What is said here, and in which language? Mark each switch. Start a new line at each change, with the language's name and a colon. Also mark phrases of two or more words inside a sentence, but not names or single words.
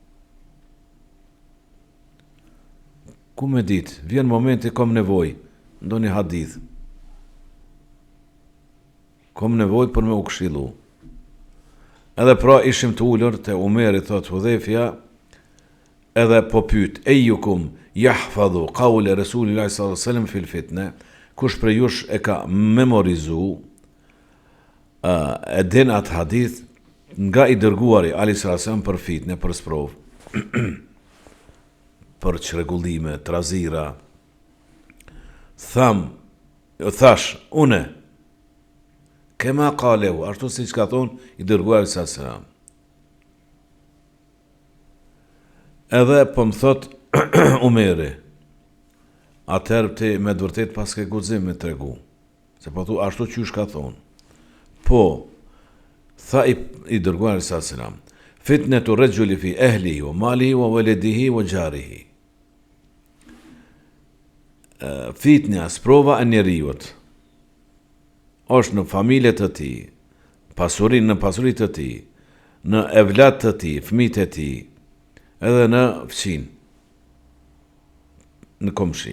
Albanian: Ku me ditë, vjen momenti kom nevojë, ndonjë hadith. Kom nevojë për me u këshillu. Edhe pra ishim të ulur te Umeri, thot Hudhaifja, edhe po pyet,
Arabic: أيكم يحفظ قول رسول الله صلى الله عليه وسلم في الفتنة,
Albanian: kush prej jush e ka memorizu e din atë hadith nga i dërguari Ali
Arabic: صلى الله عليه وسلم
Albanian: për fitne, për sprov, për çrregullime, trazira. Thash, une,
Arabic: كما قاله,
Albanian: ashtu si që ka thonë i dërguari
Arabic: صلى الله عليه وسلم.
Albanian: Edhe po më thot Umeri, atëherë ti me vërtet pas ke guxim me tregu. Se po thu ashtu qysh ka thonë. Po, tha i dërguari
Arabic: صلى الله عليه وسلم فتنة الرجل في أهله وماله وولده وجاره.
Albanian: Fitnja, sprova e njeriut, është në familjet të tij, në pasuritë të tij, në evlat të tij, fëmijët e tij, edhe në fëqin, në komshi.